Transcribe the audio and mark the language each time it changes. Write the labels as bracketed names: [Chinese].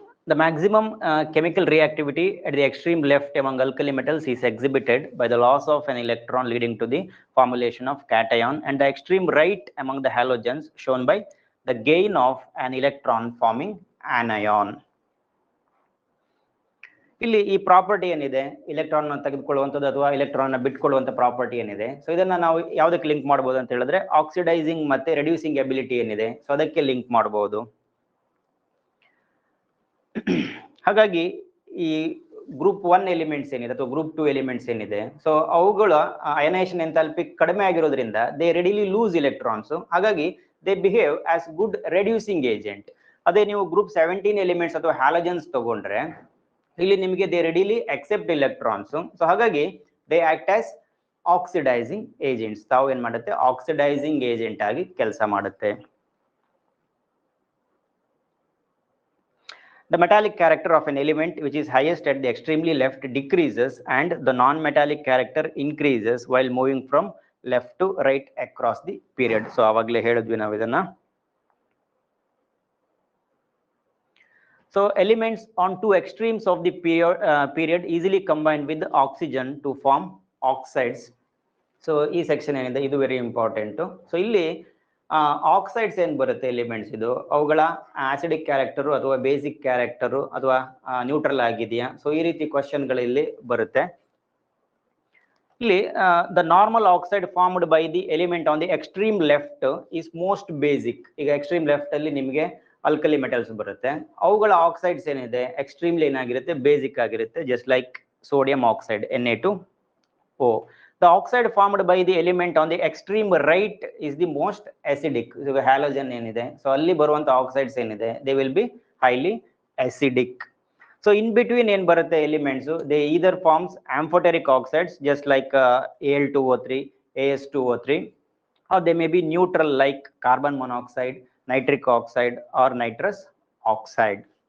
[English] The maximum chemical reactivity at the extreme left among alkali metals is exhibited by the loss of an electron leading to the formulation of cation, and the extreme right among the halogens shown by the gain of an electron forming anion. [Kannada] ಇಲ್ಲಿ ಈ property ಏನಿದೆ electron ತೆಗೆದುಕೊಳ್ಳುವಂಥದ್ದು ಅಥವಾ electron ಬಿಟ್ಕೊಳ್ಳುವಂಥ property ಏನಿದೆ, so ಇದನ್ನ ನಾವು ಯಾವುದಕ್ಕೆ link ಮಾಡಬಹುದು ಅಂತ ಹೇಳಿದ್ರೆ ಆಕ್ಸಿಡೈಸಿಂಗ್ ಮತ್ತೆ ರೆಡ್ಯೂಸಿಂಗ್ ಎಬಿಲಿಟಿ ಏನಿದೆ ಸೊ ಅದಕ್ಕೆ ಲಿಂಕ್ ಮಾಡಬಹುದು. ಹಾಗಾಗಿ ಈ ಗ್ರೂಪ್ 1 ಎಲಿಮೆಂಟ್ಸ್ ಏನಿದೆ ಅಥವಾ ಗ್ರೂಪ್ 2 ಎಲಿಮೆಂಟ್ಸ್ ಏನಿದೆ ಸೊ ಅವುಗಳ ಅಯನೈಸೇಷನ್ ಎಂಥಾಲ್ಪಿ ಕಡಿಮೆ ಆಗಿರೋದ್ರಿಂದ [English] They readily lose electrons. [Kannada] ಹಾಗಾಗಿ [English] They behave as good reducing agent. [Kannada] ಅದೇ ನೀವು ಗ್ರೂಪ್ 17 ಎಲಿಮೆಂಟ್ಸ್ ಅಥವಾ ಹ್ಯಾಲಜನ್ಸ್ ತಗೊಂಡ್ರೆ ಇಲ್ಲಿ ನಿಮಗೆ [English] They readily accept electrons. [Kannada] So ಹಾಗಾಗಿ [English] They act as oxidising agents. [Kannada] ತಾವು ಏನ್ ಮಾಡುತ್ತೆ ಆಕ್ಸಿಡೈಸಿಂಗ್ ಏಜೆಂಟ್ ಆಗಿ ಕೆಲಸ ಮಾಡುತ್ತೆ. [English] The metallic character of an element which is highest at the extremely left decreases and the non-metallic character increases while moving from left to right across the period. [Kannada] So avagale helidvi ನಾವು ಇದನ್ನ. [English] So elements on two extremes of the period easily combine with oxygen to form oxides. [Kannada] So ಈ section ಏನಿದೆ ಇದು very important. So ಇಲ್ಲಿ oxides ಏನ್ ಬರುತ್ತೆ elements ಇದು ಅವುಗಳ ಆಸಿಡಿಕ್ ಕ್ಯಾರೆಕ್ಟರು ಅಥವಾ ಬೇಸಿಕ್ ಕ್ಯಾರೆಕ್ಟರು ಅಥವಾ ನ್ಯೂಟ್ರಲ್ ಆಗಿದೆಯಾ, ಸೊ ಈ ರೀತಿ ಕ್ವಶನ್ಗಳು ಇಲ್ಲಿ ಬರುತ್ತೆ. ಇಲ್ಲಿ [English] The normal oxide formed by the element on the extreme left is most basic. [Kannada] ಈಗ ಎಕ್ಸ್ಟ್ರೀಮ್ ಲೆಫ್ಟ್ ಅಲ್ಲಿ ನಿಮಗೆ ಅಲ್ಕಲಿ ಮೆಟಲ್ಸ್ ಬರುತ್ತೆ, ಅವುಗಳ ಆಕ್ಸೈಡ್ಸ್ ಏನಿದೆ ಎಕ್ಸ್ಟ್ರೀಮ್ಲಿ ಏನಾಗಿರುತ್ತೆ ಬೇಸಿಕ್ ಆಗಿರುತ್ತೆ, just like sodium oxide Na2O. [English] The oxide formed by the element on the extreme right is the most acidic. [Kannada] Halogen ಏನಿದೆ, so ಅಲ್ಲಿ ಬರುವಂತ ಆಕ್ಸೈಡ್ಸ್ ಏನಿದೆ [English] they will be highly acidic. So in between [Kannada] ಏನ್ ಬರುತ್ತೆ elements, [English] they either forms amphoteric oxides just like Al2O3, As2O3, or they may be neutral like carbon monoxide, nitric oxide or nitrous oxide.